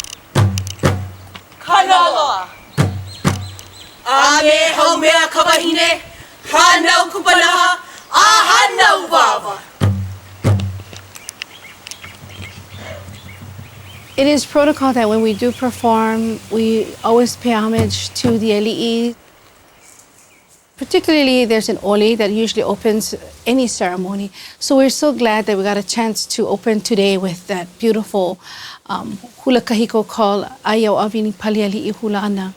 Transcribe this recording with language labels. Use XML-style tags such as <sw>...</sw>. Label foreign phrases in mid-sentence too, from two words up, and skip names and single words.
<haw>kanaloa ame hau mea kawahine hanau kupanaha a hanau wawa</haw> <en>It is protocol that when we do perform, we always pay homage to the ali'i. Particularly, there's an oli that usually opens any ceremony. So we're so glad that we got a chance to open today with that beautiful</en> <haw>hula kahiko</haw> <en>called Ayau Avini Paliali'i Hula Ana.</en>